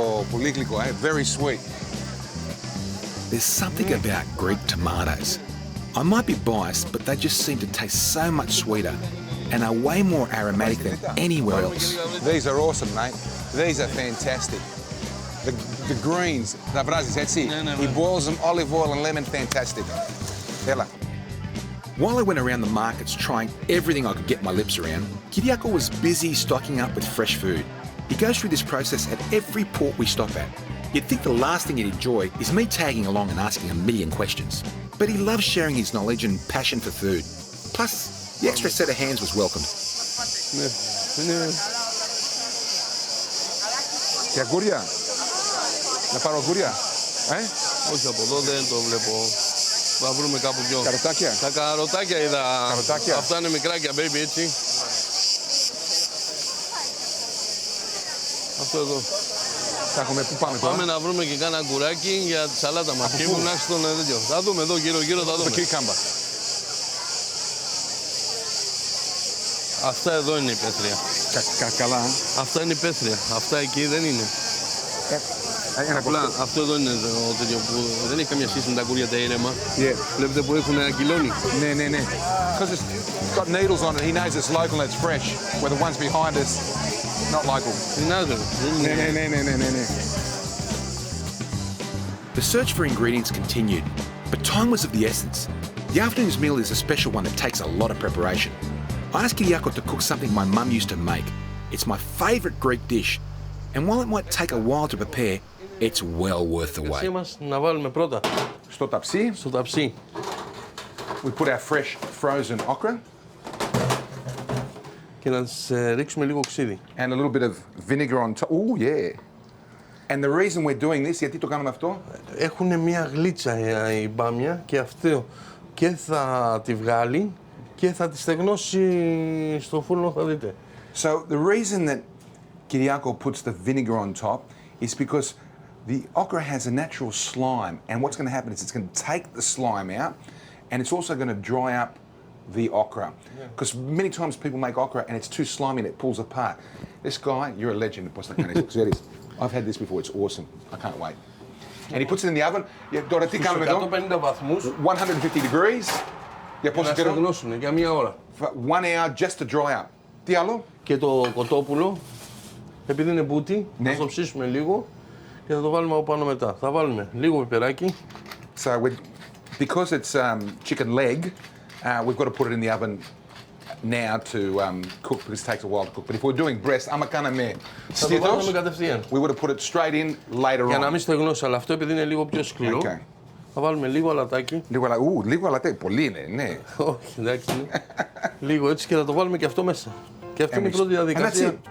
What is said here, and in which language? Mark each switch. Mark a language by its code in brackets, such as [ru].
[el] Πολύ γλυκό, [en] very sweet. There's something about Greek tomatoes. I might be biased, but they just seem to taste so much sweeter and are way more aromatic than anywhere else. These are awesome, mate. These are fantastic. The greens, [el] τα βράζεις έτσι. [en] He boils them, olive oil and lemon, fantastic. [el] Έλα. [en] While I went around the markets trying everything I could get my lips around, Kyriako was busy stocking up with fresh food. He goes through this process at every port we stop at. You'd think the last thing he'd enjoy is me tagging along and asking a million questions. But he loves sharing his knowledge and passion for food. Plus, the extra set of hands was welcomed. [el] Και αγκούρια. Να πάρω αγκούρια. Όχι από εδώ, δεν το βλέπω. Θα βρούμε κάπου πιο. Καροτάκια. Τα καροτάκια είδα. Καροτάκια. Αυτά είναι μικράκια, [en] baby, [el] έτσι. Αυτό εδώ. Τα έχουμε, πού πάμε τώρα? Πάμε να βρούμε και κάνα αγκουράκι για τη σαλάτα μας. Και ήμουν στον τέτοιο. Θα δούμε εδώ γύρω-γύρω, θα δούμε. Το κυρικάμπα. Αυτά εδώ είναι υπαίθρια. Καλά. Αυτά είναι υπαίθρια. Αυτά εκεί δεν είναι. Απλά αυτό εδώ είναι το τέτοιο που δεν έχει καμία σχέση με τα αγκούρια τα ήρεμα. Βλέπετε που έχουν αγκυλώνει. Ναι. [en] Because it's got needles on it, he knows it's local and it's fresh. Where the ones behind us, not local. [el] Ναι. [en] The search for ingredients continued, but time was of the essence. The afternoon's meal is a special one that takes a lot of preparation. I asked Kyriakos to cook something my mum used to make. It's my favourite Greek dish, and while it might take a while to prepare, it's well worth the wait. [el] Να βάλουμε πρώτα Στο ταψί. στο ταψί. [en] We put our fresh frozen okra. [el] Και να τις ρίξουμε λίγο ξύδι. [en] And a little bit of vinegar on top. Oh yeah. And the reason we're doing this, [el] γιατί το κάνουμε αυτό? Έχουν μια γλίτσα η μπάμια και αυτό και θα τη βγάλει και θα τη στεγνώσει στο φούρνο, θα δείτε. [en] So the reason that Kyriakos puts the vinegar on top is because the okra has a natural slime, and what's going to happen is it's going to take the slime out, and it's also going to dry up the okra. Because many times people make okra and it's too slimy and it pulls apart. This guy, you're a legend. I've had this before. It's awesome. I can't wait. And he puts it in the oven. [el] Τώρα τι κάνουμε εδώ? 150 βαθμούς. [en] 150 degrees. [el] Για πόσο καιρό? Να στεγνώσουν για μία ώρα. 1 hour just to dry up. Τι άλλο? Και το κοτόπουλο, επειδή είναι μπούτι, ναι, θα το ψήσουμε λίγο και θα το βάλουμε από πάνω μετά. Θα βάλουμε λίγο πιπεράκι. So because it's chicken leg, we've got to put it in the oven now to cook because it takes a while to cook. But if we're doing breast, άμα κάναμε στήθος, we would have put it straight in later on. Για να μην στεγνώσει, αλλά αυτό επειδή είναι λίγο πιο σκληρό, θα βάλουμε λίγο αλατάκι. Λίγο αλατάκι, πολύ είναι, ναι. Όχι, εντάξει. Λίγο έτσι και θα το βάλουμε και αυτό μέσα. Και αυτή είναι η πρώτη διαδικασία.